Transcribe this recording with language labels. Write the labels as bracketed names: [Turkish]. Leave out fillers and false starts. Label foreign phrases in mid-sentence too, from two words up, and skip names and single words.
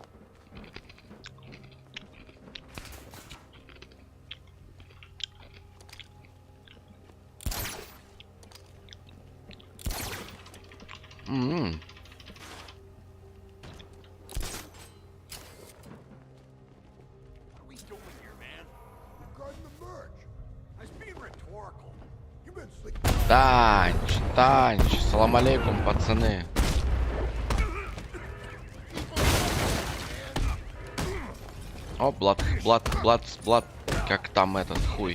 [English] Mm-hmm. What are we doing here, man? We're guarding the merch. I was being rhetorical. You've been slick. [Arabic] Танч, салам алейкум, [Russian] пацаны. О, блад, как там этот хуй.